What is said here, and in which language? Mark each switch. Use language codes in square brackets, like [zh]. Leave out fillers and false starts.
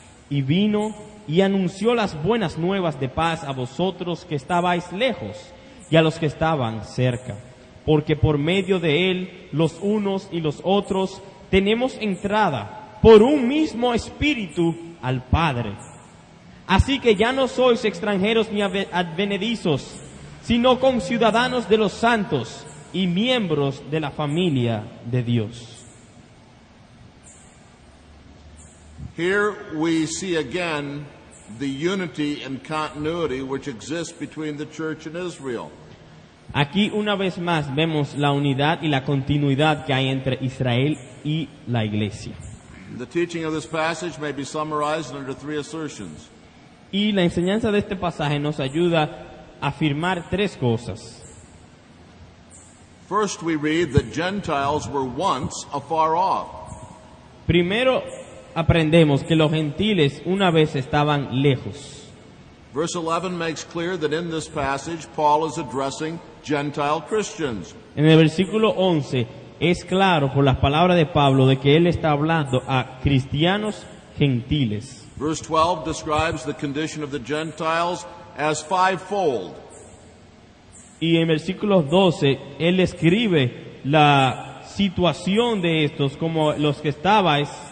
[es] Y vino y anunció las buenas nuevas de paz a vosotros que estabais lejos y a los que estaban cerca, porque por medio de él los unos y los otros tenemos entrada por un mismo espíritu al Padre. Así que ya no sois extranjeros ni advenedizos, sino conciudadanos de los santos y miembros de la familia de Dios. [en] Here we see again the unity and continuity which exists between the church and Israel. [es] Aquí una vez más vemos la unidad y la continuidad que hay entre Israel y la iglesia. [en] The teaching of this passage may be summarized under three assertions. [es] Y la enseñanza de este pasaje nos ayuda a afirmar tres cosas. [en] First, we read that Gentiles were once afar off. [es] Primero aprendemos que los gentiles una vez estaban lejos. [en] Verse 11 makes clear that in this passage Paul is addressing Gentile Christians. [es] En el versículo 11 es claro por las palabras de Pablo de que él está hablando a cristianos gentiles. [en] Verse 12 describes the condition of the Gentiles as fivefold. [es] Y en versículos 12 él escribe la situación de estos como los que estabais.